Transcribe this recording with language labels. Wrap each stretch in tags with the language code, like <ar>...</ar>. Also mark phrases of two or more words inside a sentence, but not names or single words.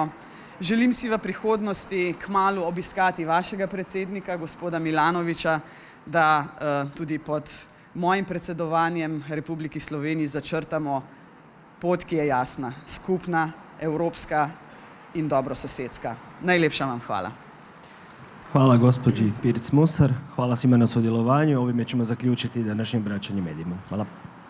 <sl>Želim si v prihodnosti kmalu obiskati vašega predsednika, gospoda Milanovića, da tudi pod mojim predsedovanjem Republiki Sloveniji začrtamo pot, ki je jasna, skupna, evropska in dobrososedska. Najlepša vam hvala.</sl> <hr>Hvala gospođi Pirc Musar, hvala svima na sudjelovanju. Ovime ćemo zaključiti današnje obraćanje medijima. Hvala.</hr>